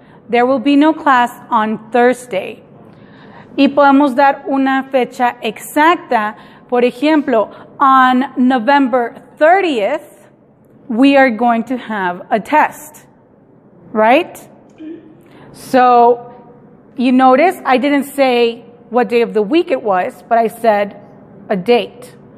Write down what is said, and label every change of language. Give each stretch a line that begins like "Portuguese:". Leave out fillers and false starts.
English: There will be no class on Thursday.
Spanish: Y podemos dar una fecha exacta. Por ejemplo,
English: on November 30th, we are going to have a test. Right? So, you notice I didn't say what day of the week it was, but I said a date.